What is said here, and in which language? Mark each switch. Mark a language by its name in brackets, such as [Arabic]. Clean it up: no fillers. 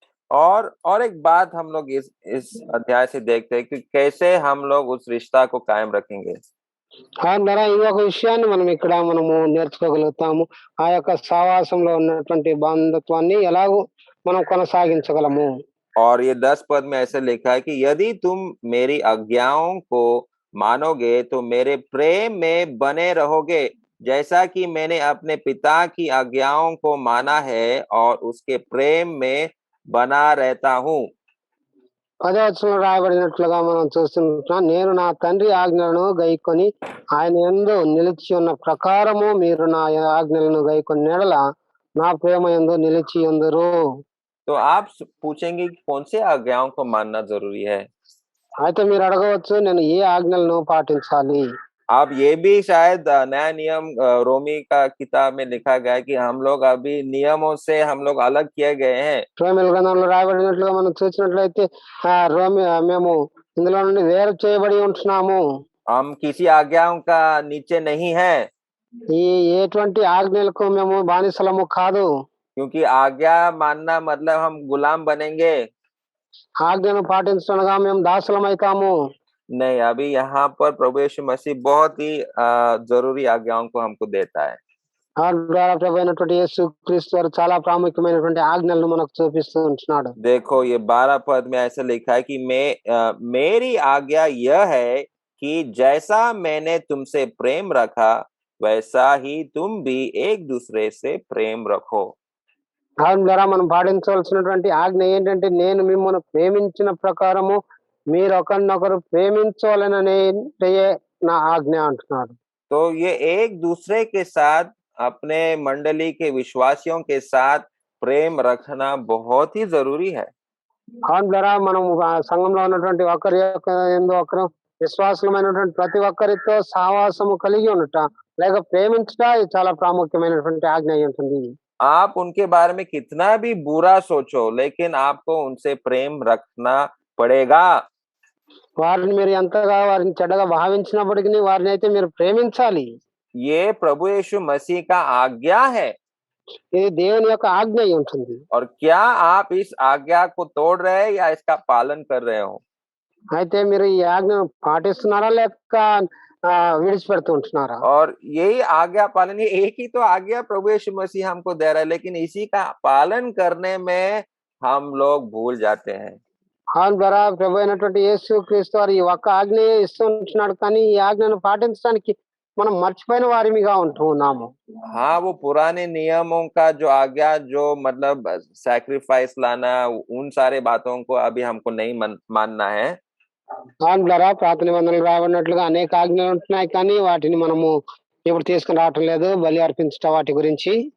[Hindi] और एक बात हम लोग इस अध्याय से देखते हैं कि कैसे हम लोग उस रिश्ता को कायम रखेंगे। [Telugu] దాని ద్వారా ఇంకొక విషయాన్ని మనము నేర్చుకోగలుగుతాము. ఆ యొక్క సహవాసంలో ఉన్నటువంటి బంధుత్వాన్ని ఎలాగో మనం కొనసాగించగలము. [Hindi] और ये 10 पद में ऐसे लिखा है कि यदि तुम मेरी आज्ञाओं को मानोगे तो मेरे प्रेम में बने रहोगे, जैसा कि मैंने अपने पिता की आज्ञाओं को माना है और उसके प्रेम में बना रहता हूँ। [Telugu] 10వ వచనంలో రాయబడినట్లుగా మనం చూస్తున్నాం, నేను నా తండ్రి ఆజ్ఞలను గైకొని ఆయన యందు నిలిచి ఉన్న ప్రకారము మీరు నా ఆజ్ఞలను గైకొని ఎడల నా ప్రేమ యందు నిలిచి ఉందురు. [Hindi] तो आप पूछेंगे कि कौन से आज्ञाओं को मानना जरूरी है। [Telugu] అయితే మీరు అడగవచ్చు, నేను ఏ ఆజ్ఞలను పాటించాలి? [Hindi] आप ये भी शायद नया नियम रोमी का किताब में लिखा गया है कि हम लोग अभी नियमों से हम लोग अलग किए गए हैं। [Telugu] రోమీయుల గ్రంథంలో రాయబడినట్లుగా మనం చూసినట్లయితే మేము ఇందులో నుండి వేరు చేయబడి ఉంటున్నాము. [Hindi] हम किसी आज्ञाओं का नीचे नहीं है, [Telugu] ఈ ఎటువంటి ఆజ్ఞలకు మేము బానిసలము కాదు. [Hindi] क्योंकि आज्ञा मानना मतलब हम गुलाम बनेंगे। [Telugu] ఆజ్ఞను పాటించడనగా మేము దాసులమైతాము. [Hindi] नहीं, अभी यहाँ पर प्रभु यीशु मसीह बहुत ही जरूरी आज्ञाओं को हमको देता है। [Telugu] ఆయన ద్వారా ప్రభు అయినటువంటి యేసు క్రీస్తు వారు చాలా ప్రాముఖ్యమైనటువంటి ఆజ్ఞలను మనకు చూపిస్తూ ఉంటున్నాడు. [Hindi] देखो ये 12 पद में ऐसा लिखा है कि मेरी आज्ञा यह है कि जैसा मैंने तुमसे प्रेम रखा वैसा ही तुम भी एक दूसरे से प्रेम रखो। [Telugu] ఆయన ద్వారా మనం పాటించవలసినటువంటి ఆజ్ఞ ఏంటంటే, నేను మిమ్మల్ని ప్రేమించిన ప్రకారము మీరు ఒకరినొకరు ప్రేమించాలనే నా ఆజ్ఞ అంటున్నాడు. [Hindi] तो ये एक दूसरे के साथ अपने मंडली के विश्वासियों के साथ प्रेम रखना बहुत ही जरूरी है। [Telugu] ఆయన ద్వారా మనం సంఘంలో ఉన్నటువంటి ఒకరి యొక్క ఎందు ఒకరు విశ్వాసమైనటువంటి ప్రతి ఒక్కరితో సహవాసము కలిగి ఉండట లేక ప్రేమించట ఇది చాలా ప్రాముఖ్యమైనటువంటి ఆజ్ఞ అయి ఉంటుంది. [Hindi] आप उनके बारे में कितना भी बुरा सोचो, लेकिन आपको उनसे प्रेम रखना पड़ेगा। [Telugu] వారిని మీరు ఎంతగా వారిని చెడ్డగా భావించినప్పటికీ వారిని అయితే మీరు ప్రేమించాలి. [Hindi] ये प्रभु यीशु मसीह का आज्ञा है। [Telugu] ఇది దేవుని యొక్క ఆజ్ఞ అయి ఉంటుంది. [Hindi] और क्या आप इस आज्ञा को तोड़ रहे हैं या इसका पालन कर रहे हो? [Telugu] అయితే మీరు ఈ ఆజ్ఞను పాటిస్తున్నారా లేక విడిచిపెడుతూ ఉంటున్నారా? [Hindi] और यही आज्ञा पालन, ये एक ही तो आज्ञा प्रभु यीशु मसीह हमको दे रहा है, लेकिन इसी का पालन करने में हम लोग भूल जाते हैं। [Telugu] ఆయన ద్వారా ప్రభు అయినటువంటి యేసు క్రీస్తు వారు ఈ ఒక్క ఆజ్ఞ ఇస్తూ ఉంటున్నాడు, కానీ ఈ ఆజ్ఞను పాటించడానికి మనం మర్చిపోయిన వారిమిగా ఉంటూ ఉన్నాము. [Hindi] हाँ, वो पुराने नियमों का जो आज्ञा, जो मतलब सैक्रिफाइस लाना, उन सारे बातों को अभी हमको नहीं मानना है। [Telugu] ఆయన ద్వారా పాత నిబంధనలు రాబడినట్లుగా అనేక ఆజ్ఞలు ఉంటున్నాయి, కానీ వాటిని మనము ఇప్పుడు తీసుకుని రావటం లేదు, బలి అర్పించటం వాటి గురించి.